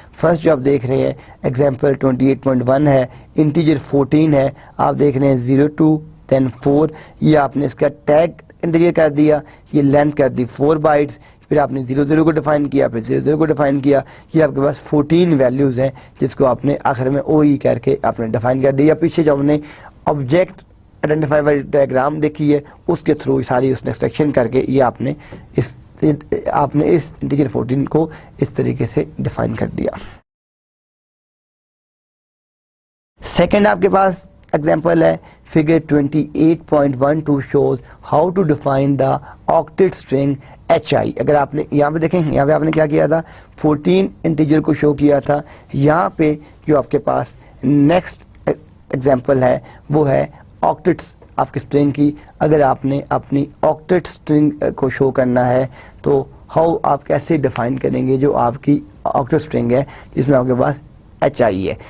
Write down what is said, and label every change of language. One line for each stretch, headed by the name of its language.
Urdu: First جو آپ دیکھ رہے ہیں ایگزامپل 28.1 ہے, انٹیجر 14 ہے, آپ دیکھ رہے ہیں 02 then 4, یہ آپ نے اس کا ٹیگ انٹیجر کر دیا, یہ لینتھ کر دی 4 بائٹس, پھر آپ نے 00 کو ڈیفائن کیا, پھر 00 کو ڈیفائن کیا, یہ آپ کے پاس 14 ویلیوز ہیں جس کو آپ نے آخر میں او ای کر کے آپ نے ڈیفائن کر دیا. پیچھے جو ہم نے آبجیکٹ آئیڈینٹیفائی والی ڈائیگرام دیکھی ہے اس کے تھرو ساری اس نے ایکسٹریکشن کر کے یہ آپ نے اس انٹیجر 14 کو اس طریقے سے ڈیفائن کر دیا. سیکنڈ آپ کے پاس ایگزامپل ہے figure
English: 28.12 shows how to define the octet string hi.
Urdu: اگر آپ نے یہاں پہ دیکھیں, یہاں پہ آپ نے کیا کیا تھا 14 انٹیجر کو شو کیا تھا. یہاں پہ جو آپ کے پاس نیکسٹ ایگزامپل ہے وہ ہے آکٹیٹس آپ کی اسٹرنگ کی. اگر آپ نے اپنی آکٹیٹ اسٹرنگ کو شو کرنا ہے تو ہاؤ آپ کیسے ڈیفائن کریں گے جو آپ کی آکٹیٹ اسٹرنگ ہے جس میں آپ کے پاس ایچ آئی ہے.